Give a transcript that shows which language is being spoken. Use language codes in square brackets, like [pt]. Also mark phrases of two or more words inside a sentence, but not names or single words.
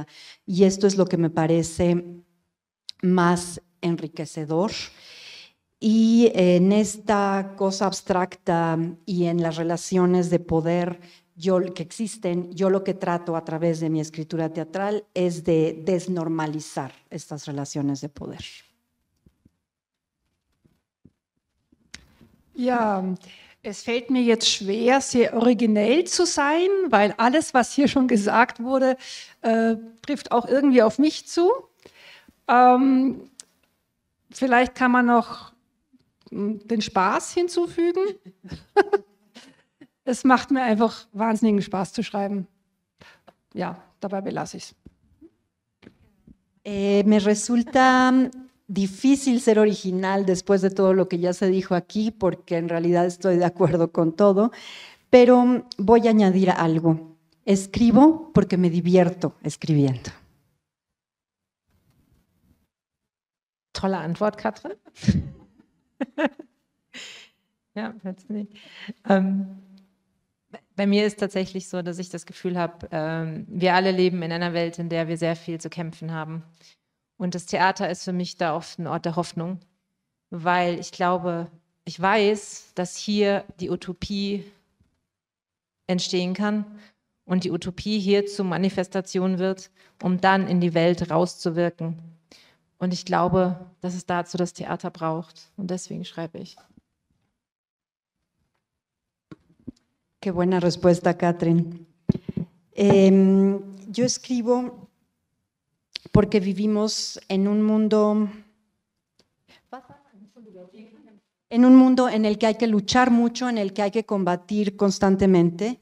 [es] Y esto es lo que me parece más enriquecedor. Y en esta cosa abstracta y en las relaciones de poder que existen, yo lo que trato a través de mi escritura teatral es de desnormalizar estas relaciones de poder. [de] Ja, es fällt mir jetzt schwer, sehr originell zu sein, weil alles, was hier schon gesagt wurde, trifft auch irgendwie auf mich zu. Vielleicht kann man noch den Spaß hinzufügen. Es macht mir einfach wahnsinnigen Spaß zu schreiben. Ja, dabei belasse ich es. [es] Me resulta difícil ser original después de todo lo que ya se dijo aquí, porque en realidad estoy de acuerdo con todo, pero voy a añadir algo. Escribo porque me divierto escribiendo. [de] Tolle Antwort, Katrin. Ja, bei mir ist tatsächlich so, dass ich das Gefühl habe, wir alle leben in einer Welt, in der wir sehr viel zu kämpfen haben. Und das Theater ist für mich da oft ein Ort der Hoffnung, weil ich glaube, ich weiß, dass hier die Utopie entstehen kann und die Utopie hier zur Manifestation wird, um dann in die Welt rauszuwirken. Und ich glaube, dass es dazu das Theater braucht. Und deswegen schreibe ich. [es] Qué buena respuesta, Catherine. Yo escribo porque vivimos en un mundo en el que hay que luchar mucho, en el que hay que combatir constantemente.